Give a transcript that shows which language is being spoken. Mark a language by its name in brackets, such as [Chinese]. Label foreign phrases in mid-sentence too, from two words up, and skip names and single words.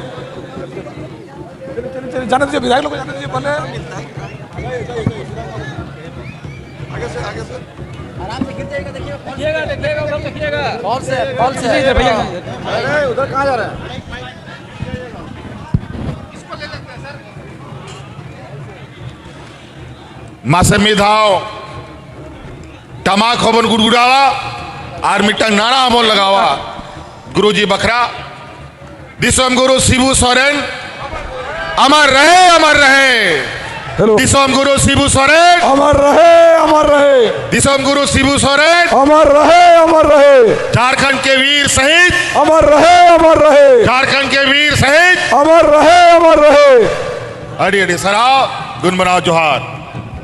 [Hindi] जाने दीजिए, विधायक लोग जाने दीजिए पहले। आराम से गिर जाएगा, देखिएगा उधर देखिएगा। कॉल से भैया उधर कहाँ जा रहा है? [Santali] मासे मिधाव टमाक होबन गुड़गुड़ावा और मिट्टंग नारा हमन लगावा गुरुजी बखरा [Hindi] दिसम गुरु शिबू सोरेन अमर रहे अमर रहे। हेलो दिसम गुरु शिबू सोरेन अमर रहे अमर रहे। दिसम गुरु शिबू सोरेन अमर रहे अमर रहे। झारखंड के वीर शहीद अमर रहे अमर रहे। झारखंड के वीर शहीद अमर रहे अमर रहे। [Santali] अड़ी अड़ी सराव गुनमनाव जोहार।